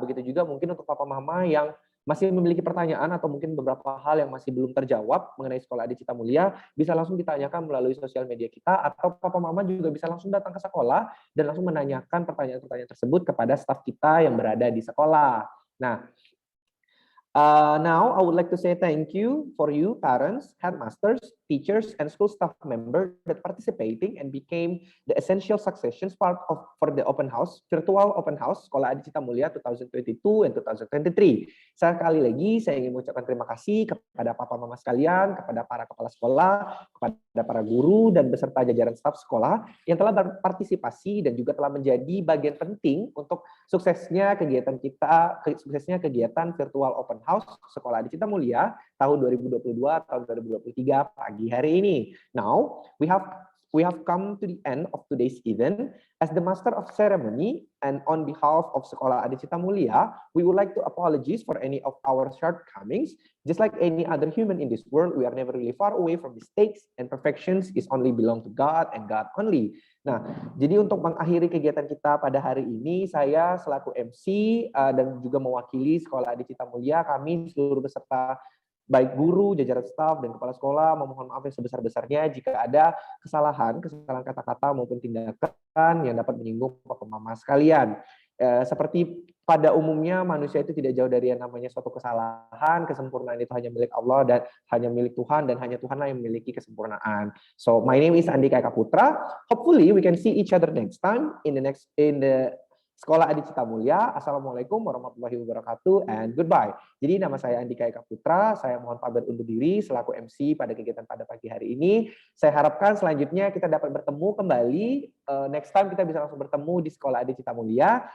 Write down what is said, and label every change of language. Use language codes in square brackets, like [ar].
[id] Begitu juga mungkin untuk Papa Mama yang masih memiliki pertanyaan atau mungkin beberapa hal yang masih belum terjawab mengenai Sekolah Adi Cita Mulia, bisa langsung ditanyakan melalui sosial media kita, atau Papa Mama juga bisa langsung datang ke sekolah dan langsung menanyakan pertanyaan-pertanyaan tersebut kepada staf kita yang berada di sekolah. [en] Nah, now I would like to say thank you for you parents, headmasters, teachers, and school staff members that participating and became the essential successions part for the open house, virtual open house Sekolah Adi Cita Mulia 2022 and 2023. [id] Sekali lagi saya ingin mengucapkan terima kasih kepada Papa Mama sekalian, kepada para kepala sekolah, kepada para guru dan beserta jajaran staf sekolah yang telah berpartisipasi dan juga telah menjadi bagian penting untuk suksesnya kegiatan kegiatan virtual open house Sekolah Adi Cita Mulia tahun 2022 tahun 2023 pagi hari ini. [en] Now we have come to the end of today's event. As the master of ceremony and on behalf of Sekolah Adi Cita Mulia, we would like to apologize for any of our shortcomings. Just like any other human in this world, we are never really far away from mistakes, and perfections is only belong to God and God only. [id] Nah, jadi untuk mengakhiri kegiatan kita pada hari ini, saya selaku MC dan juga mewakili Sekolah Adi Cita Mulia, kami seluruh peserta baik guru, jajaran staf, dan kepala sekolah memohon maaf yang sebesar-besarnya jika ada kesalahan kata-kata maupun tindakan yang dapat menyinggung Papa Mama sekalian. Seperti pada umumnya manusia itu tidak jauh dari yang namanya suatu kesalahan, kesempurnaan itu hanya milik Allah dan hanya milik Tuhan, dan hanya Tuhanlah yang memiliki kesempurnaan. [en] So my name is Andika Eka Putra. Hopefully we can see each other next time in the Sekolah Adi Cita Mulia. [ar] Assalamualaikum warahmatullahi wabarakatuh [en] and goodbye. [id] Jadi nama saya Andika Eka Putra, saya mohon pamit undur diri selaku MC pada kegiatan pada pagi hari ini. Saya harapkan selanjutnya kita dapat bertemu kembali, [en] next time [id] kita bisa langsung bertemu di Sekolah Adi Cita Mulia.